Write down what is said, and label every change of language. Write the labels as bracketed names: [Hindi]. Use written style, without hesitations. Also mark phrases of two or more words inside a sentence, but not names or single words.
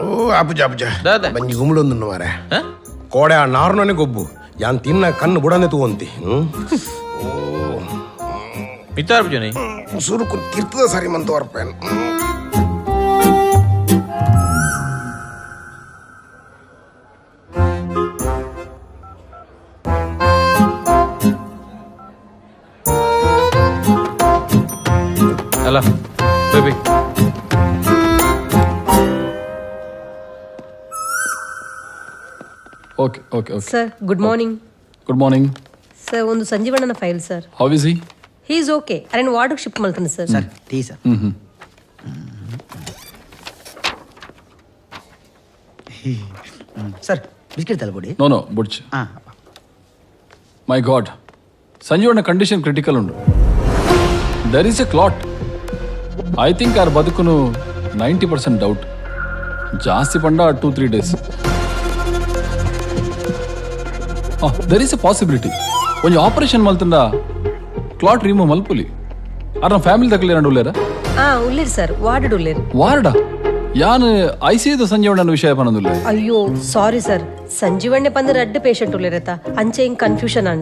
[Tulu] ಅಪ್ಪುಜ ಬಂಜಿ ಗುಮ್ಳೊಂದು ಮಾರೆ ಕೋಡೆ ಆ ನಾರ್ನನೆ ಗೊಬ್ಬು ಯಾನ್ ತಿನ್ನ ಕಣ್ಣು ಬುಡನೆ ತಗೊಂತಿ ಮಿತಾರ್ ಜನ ಸುರುಕು ತಿರ್ತದ ಸರಿ ಮಂತ ವರ್ಪೇನ್ ಅಲ್ಲ ಬೇಬಿ [English] okay okay okay sir good morning. good morning [Kannada] ಸರ್ ಒಂದು ಸಂಜೀವಣ್ಣನ ಫೈಲ್ ಸರ್. [English] how is he? he is okay. [Kannada] ಅರೇನು ವಾರ್ಡ್ಗೆ ಶಿಫ್ಟ್ ಮಾಡ್ತಾನೆ ಸರ್. [Tulu] ಸರ್ ಟೀ ಸರ್. ಸರ್ ಬಿಸ್ಕೆಟ್ ತಲುಪಡಿ. ನೋ ಬುಡ್ಚ್. [English] my god, [Tulu] ಸಂಜೀವಣ್ಣ [English] condition critical [Tulu] ಉಂಡು. [English] there is a clot. I think [Tulu] ಆರ್ ಬದುಕುನು 90% ಡೌಟ್. ಜಾಸ್ತಿ ಪಂಡ [English] 2-3 days. there is a possibility [Tulu] ಒಂಜಿ ಆಪರೇಷನ್ ಮಲ್ತಂಡ [English] clot remove [Tulu] ಮಲ್ಪುಲಿ. ಅರ್ನ ಫ್ಯಾಮಿಲಿ ತಕಲೇರ ಉಳ್ಳೇರ ಉಳ್ಳೇರು ಸರ್, ವಾರ್ಡ್ ಉಳ್ಳೇರು. ವಾರ್ಡ ಯಾನ್ ಐಸಿಯುದ ಸಂಜೀವಣ್ಣನ ವಿಷಯ ಪನದುಲ್ಲೆ. ಅಯ್ಯೋ ಸಾರಿ ಸರ್, ಸಂಜೀವಣ್ಣೆ ಪಂದ ರಡ್ಡ್ ಪೇಷಂಟ್ ಉಳ್ಳೇರತ ಅಂಚೆ ಹಿಂಗ್ ಕನ್ಫ್ಯೂಷನ್ ಅಂಡ್.